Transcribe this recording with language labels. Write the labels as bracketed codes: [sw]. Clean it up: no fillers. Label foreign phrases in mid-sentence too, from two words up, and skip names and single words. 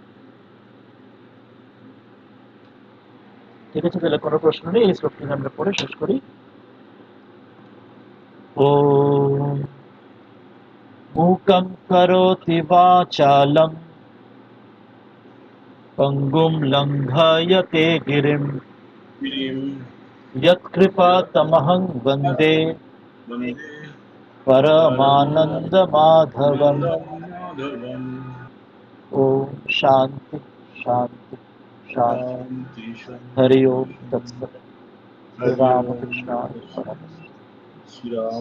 [bn] ঠিক আছে, তাহলে কোনো প্রশ্ন নেই, এই শ্লোকটি আমরা পড়ে শেষ করি। [sa] ওম মূকং করোতি বাচালং পঙ্গুম লঙ্ঘয়তে গিরিম यत्कृपातमहं वन्दे परमानन्दमाधवम्। ॐ शान्ति शान्ति शान्ति। हरि ओम तत्सत्। श्री रामकृष्णाय नमः।